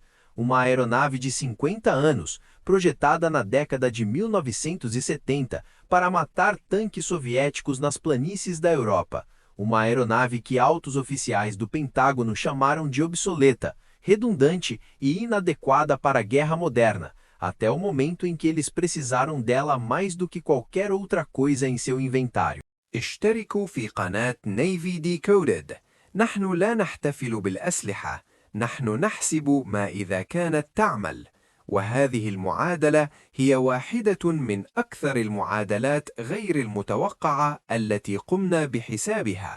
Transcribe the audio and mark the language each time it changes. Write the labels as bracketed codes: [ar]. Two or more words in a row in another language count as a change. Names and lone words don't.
[pt] Uma aeronave de 50 anos, projetada na década de 1970 para matar tanques soviéticos nas planícies da Europa. Uma aeronave que altos oficiais do Pentágono chamaram de obsoleta, redundante e inadequada para a guerra moderna, até o momento em que eles precisaram dela mais do que qualquer outra coisa em seu inventário. [ar] اشتركوا في قناة نيفي ديكودد. نحن لا نحتفل بالأسلحة، نحن نحسب ما إذا كانت تعمل. وهذه المعادلة هي واحدة من أكثر المعادلات غير المتوقعة التي قمنا بحسابها.